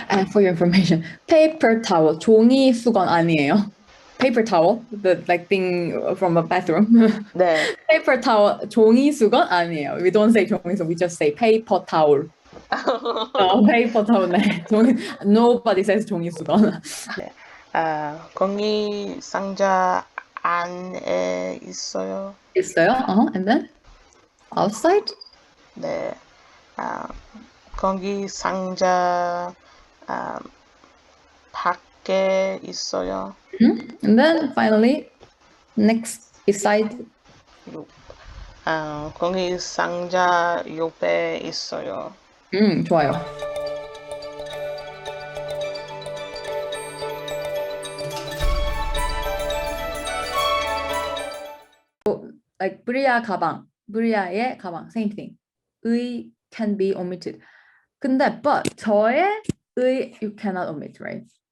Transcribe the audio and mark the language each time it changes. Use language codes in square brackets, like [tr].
[en] And for your information, paper towel, [ko] 종이 수건 아니에요. [en] Paper towel, the like thing from a bathroom. [ko] 네. [en] Paper towel, [ko] 종이 수건 아니에요. [en] We don't say [ko] 종이 수건, [en] we just say paper towel. paper towel, 네. Nobody says [ko] 종이 수건. 네. 공기 상자 안에 있어요. 있어요? [en] And then outside? [ko] 네. 공기 상자 밖에 있어요. [en] And then finally, next beside. [ko] 공기 상자 옆에 있어요. 좋아요. [en] Like [ko] 브리아 가방, 브리아의 가방, [en] same thing. 의 can be omitted. [ko] 근데 [en] but [ko] 저의 의 [en] you cannot omit, right?